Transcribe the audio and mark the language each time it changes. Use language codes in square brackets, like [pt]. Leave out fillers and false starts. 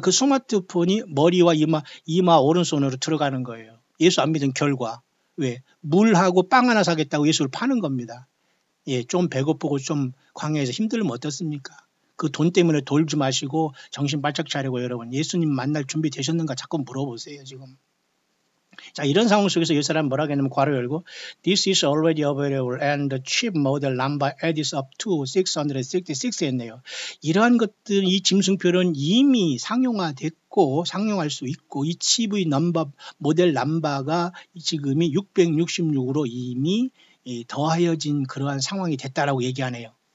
[ko] 그 스마트폰이 머리와 이마 오른손으로 들어가는 거예요. 예수 안 믿은 결과. 왜? 물하고 빵 하나 사겠다고 예수를 파는 겁니다. 예, 좀 배고프고 좀 광야에서 힘들면 어떻습니까? 그 돈 때문에 돌지 마시고 정신 바짝 차리고 여러분 예수님 만날 준비 되셨는가 자꾸 물어보세요 지금. 자, 이런 상황 속에서 이 사람 뭐라고 했냐면 괄호 열고 [en] This is already available and the cheap model number adds up to 666 [ko] 했네요. 이러한 것들 이 짐승표는 이미 상용화됐고 상용할 수 있고 이 칩의 모델 넘버가 지금이 666으로 이미 더하여진 그러한 상황이 됐다라고 얘기하네요.